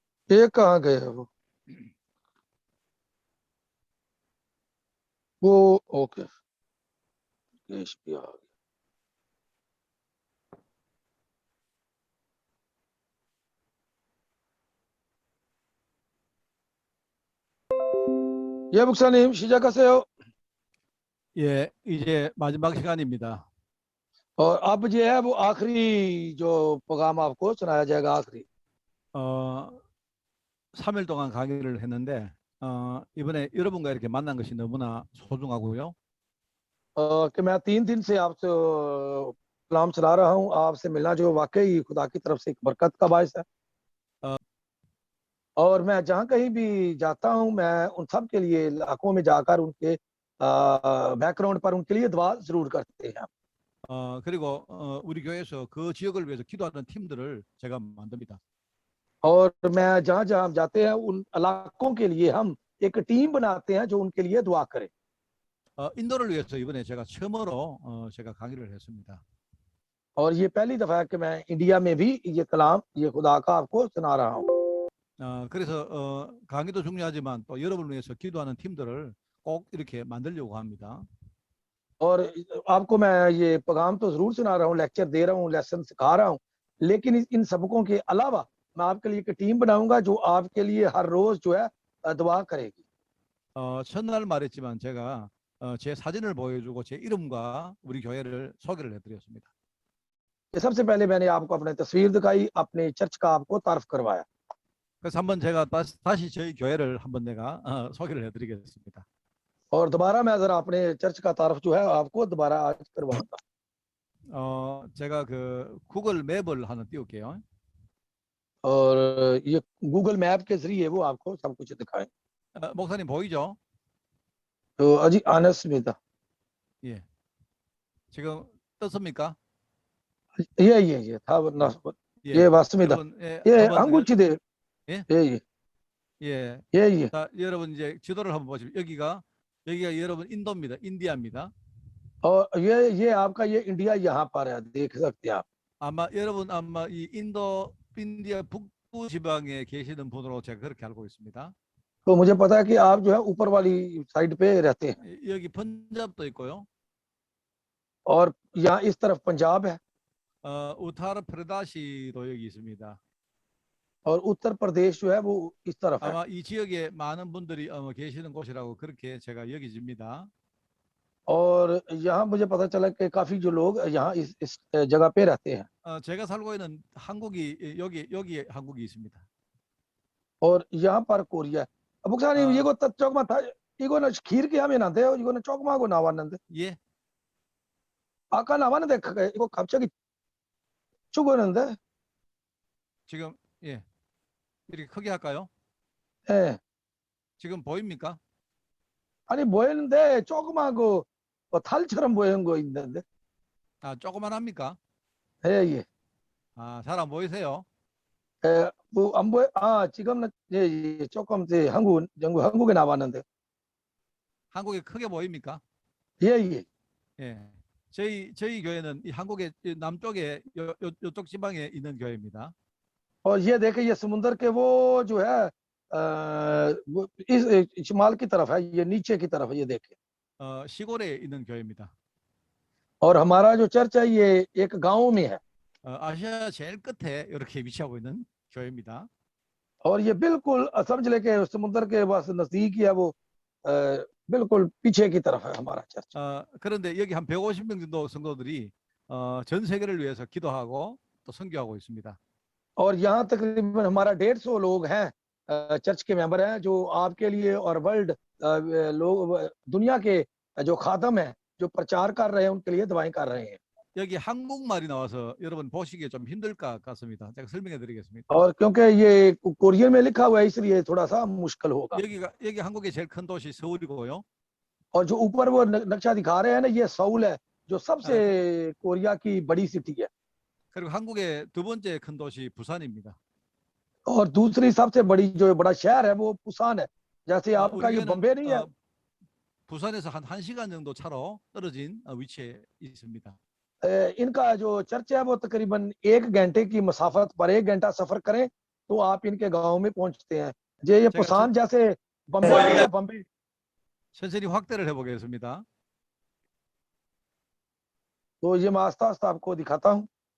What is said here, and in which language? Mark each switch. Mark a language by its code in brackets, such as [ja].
[hi] ये कहाँ गए हैं वो ओके। केश भी आ गया। [ko] ये बुक्सानीम 시작 하세요। 예, 이제 마지막 시간입니다. [hi] और अब जो है वो आखिरी जो पैगाम आपको सुनाया जाएगा आखिरी। [ko] 어, 3일 동안 강의를 했는데 이번에 여러분과 이렇게 만난 것이 너무나 소중하고요. [hi] कि मैं 3 दिन से आपसे कलाम चला रहा हूँ। आपसे मिलना जो वाकई खुदा की तरफ से एक बरकत का बायस है। अ, और मैं जहाँ कहीं भी जाता हूँ, मैं उन सब के लिए इलाकों में जाकर उनके बैकग्राउंड पर उनके लिए दुआ जरूर करते हैं। [ko] 그리고 우리 교회에서 그 지역을 위해서 기도하는 팀들을 제가 만듭니다. [hi] और मैं जहाँ जहाँ हम जाते हैं उन इलाकों के लिए हम एक टीम बनाते हैं जो उनके लिए दुआ करे। [ko] 인도를 위해서 이번에 제가 처음으로 제가 강의를 했습니다. [hi] और ये पहली दफा है कि मैं इंडिया में भी ये कलाम ये खुदा का आपको सुना रहा हूँ। [ko] 그래서 강의도 중요하지만 또 여러분을 위해서 기도하는 팀들을 꼭 이렇게 만들려고 합니다. [hi] और आपको मैं ये पैगाम तो जरूर सुना रहा हूँ, लेक्चर दे रहा हूँ, लेसन सिखा रहा हूँ, लेकिन इन सबकों के अलावा मैं आपके लिए एक टीम बनाऊंगा जो आपके लिए हर रोज जो है दुआ करेगी। [ko] 첫날 말했지만 제가 제 사진을 보여주고 제 이름과 우리 교회를 소개를 해드렸습니다. [hi] ये सबसे पहले मैंने आपको अपनी तस्वीर दिखाई, अपने चर्च का आपको तारफ करवाया। [ko] 그래서 한번 제가 다시 저희 교회를 한번 내가 소개를 해드리겠습니다. [hi] और दोबारा मैं जरा अपने चर्च का तारफ जो है आपको दोबारा आज करवाऊंगा। [ko] 제가 그 구글 맵을 하나 띄울게요. [hi] और ये गूगल मैप के जरिए वो आपको सब कुछ दिखाए। [ko] 목사님 보이죠? तो अजी आनस्मिता 예. 지금 떴습니까? [hi] ये था ये [ko] 예. वास्तविदा 여러분 [hi] ये [ko] 한번 한국지대 예? [hi] ये [ko] 예. [hi] ये [ko] 자, 여러분 이제 지도를 한번 보시면 여기가 여러분 인도입니다. 인디아입니다. [hi] और ये आपका ये इंडिया यहाँ पर है, देख सकते हैं आप। [ko] 아마 이 인디아 북부 지방에 계시는 분으로 제가 그렇게 알고 있습니다. [hi] तो मुझे पता है कि आप जो है ऊपर वाली साइड पे रहते हैं। [ko] 여기 पंजाब도 있고요. [hi] और यहाँ इस तरफ पंजाब है [ko] 우타르 프라데시도 여기 있습니다. [hi] और उत्तर प्रदेश जो है वो इस तरफ है। [ko] 아마 이 지역에 많은 분들이 계시는 곳이라고 그렇게 제가 여기집니다. [hi] और यहाँ मुझे पता चला कि काफी जो लोग यहाँ इस जगह पे रहते हैं। [ko] 제가 살고 있는 한국이 여기 한국이 있습니다. [hi] और यहाँ पर कोरिया है। अब बुक्सानी 아, [ko] 이거 조금만 다 이거는 खीर के 하면 안 돼요. 이거는 조금 하고 나왔는데. 예. 아까 나왔는데 이거 갑자기 죽었는데. 지금 예. 이렇게 크게 할까요? 예. 지금 보입니까? 아니 보이는데 조그마하고 뭐 탈처럼 보이는 거 있는데. 조그만합니까? 예, 예. 잘 안 보이세요? 예, 뭐 안 보여? 지금은 예, 예, 조금 이제 한국에 나왔는데. 한국이 크게 보입니까? 예, 예. 예. 저희 교회는 이 한국의 남쪽에 요쪽 지방에 있는 교회입니다. [hi] और ये देखे ये समुंदर के वो जो है वो इस शिमाल की तरफ है, ये नीचे की तरफ है, ये देखे। [ko] 시골에 있는 교회입니다. [hi] और हमारा जो चर्च है ये एक गांव में है। [ko] 아시아 제일 끝에 이렇게 위치하고 있는 교회입니다. [hi] और ये बिल्कुल समझ ले के समुद्र के बस नजदीक ही है वो बिल्कुल पीछे की तरफ है हमारा चर्च। [ko] 그런데 여기 한 150명 정도 성도들이 전 세계를 위해서 기도하고 또 선교하고 있습니다. [hi] और यहाँ तकरीबन हमारा 150 लोग हैं, चर्च के मेंबर हैं जो आपके लिए और वर्ल्ड लोग दुनिया के जो खादम हैं जो प्रचार कर रहे हैं उनके लिए दुआएं कर रहे हैं। [ko] 여기 한국말이 나와서 여러분 보시기에 좀 힘들 것 같습니다. 제가 설명해 드리겠습니다. [hi] और क्योंकि ये कोरियन में लिखा हुआ है इसलिए थोड़ा सा मुश्किल होगा। [ko] 여기 한국의 제일 큰 도시 서울이고요. [hi] और जो ऊपर वो नक्शा दिखा रहे हैं ना, ये सऊल है जो सबसे 아, कोरिया की बड़ी सिटी है। [ko] 그리고 한국의 두 번째 큰 도시 부산입니다. [hi] और दूसरी सबसे बड़ी जो बड़ा शहर है वो पुसान है। जैसे आपका [ko] 우리 [hi] ये [ko] 교회는 [hi] बम्बे नहीं है, [ko] 부산에서 한 1시간 정도 차로 떨어진 위치에 있습니다. [hi] इनका जो चर्च है वो तकरीबन 1 घंटे की मसाफत पर 1 घंटा सफर करें तो आप इनके गांव में पहुंचते हैं। ये [ko] 제가 [hi] पुसान जैसे बम्बे नहीं है, बम्बे। [ko] 천천히 확대를 해보겠습니다. [hi] तो ये मैं आस्ता आस्ता आपको दिखाता हूँ।